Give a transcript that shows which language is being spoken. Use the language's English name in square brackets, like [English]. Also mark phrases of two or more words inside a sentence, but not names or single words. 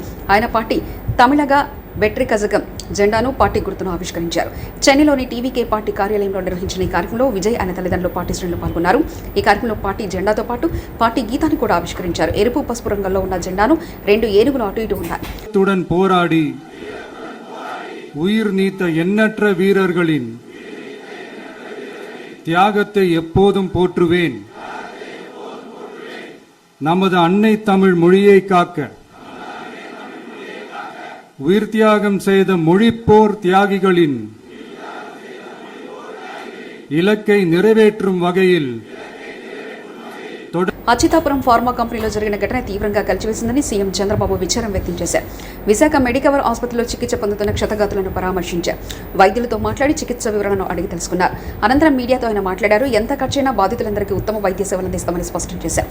[Telugu] ఆయన పార్టీ తమిళగా బెట్రి కజగం జెండాను పార్టీ గుర్తును ఆవిష్కరించారు. చెన్నైలోని టీవీకే పార్టీ కార్యాలయంలో నిర్వహించిన ఈ కార్యక్రమంలో విజయ్ ఆయన తల్లిదండ్రులు పార్టీ శ్రేణులు పాల్గొన్నారు. ఈ కార్యక్రమంలో పార్టీ జెండాతో పాటు పార్టీ గీతాన్ని కూడా ఆవిష్కరించారు. ఎరుపు పసుపు రంగుల్లో ఉన్న జెండాను 2 ఏనుగులు అటు ఇటు ఉన్నాయి. [Tamil] పోరాడి உயிர் நீத்த எண்ணற்ற வீரர்களின் தியாகத்தை எப்போதும் போற்றுவேன். நமது அன்னை தமிழ் மொழியை காக்க உயிர் தியாகம் செய்த மொழிப்போர் தியாகிகளின் இலக்கை நிறைவேற்றும் வகையில் [Telugu] అచ్యుతాపురం ఫార్మా కంపెనీలో జరిగిన ఘటన తీవ్రంగా కలిచివేసిందని సీఎం చంద్రబాబు విచారం వ్యక్తం చేశారు. విశాఖ మెడికవర్ ఆసుపత్రిలో చికిత్స పొందుతున్న క్షతగాతులను పరామర్శించారు. వైద్యులతో మాట్లాడి చికిత్స వివరాలను అడిగి తెలుసుకున్నారు. అనంతరం మీడియాతో ఆయన మాట్లాడారు. ఎంత ఖర్చైనా బాధితులందరికీ ఉత్తమ వైద్య సేవలు అందిస్తామని స్పష్టం చేశారు.